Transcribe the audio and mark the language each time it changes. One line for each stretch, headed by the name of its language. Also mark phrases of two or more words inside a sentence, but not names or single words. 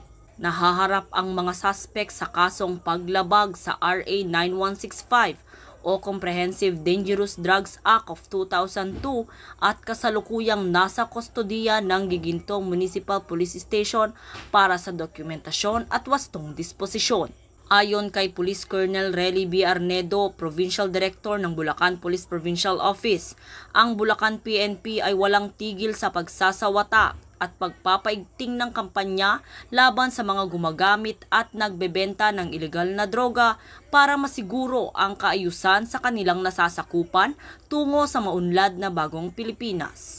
Filipino: Nahaharap ang mga suspect sa kasong paglabag sa RA 9165 o Comprehensive Dangerous Drugs Act of 2002 at kasalukuyang nasa kustodiya ng Giginto Municipal Police Station para sa dokumentasyon at wastong disposisyon. Ayon kay Police Colonel Relly B. Arnedo, Provincial Director ng Bulacan Police Provincial Office, ang Bulacan PNP ay walang tigil sa pagsasawata at pagpapaigting ng kampanya laban sa mga gumagamit at nagbebenta ng ilegal na droga para masiguro ang kaayusan sa kanilang nasasakupan tungo sa maunlad na bagong Pilipinas.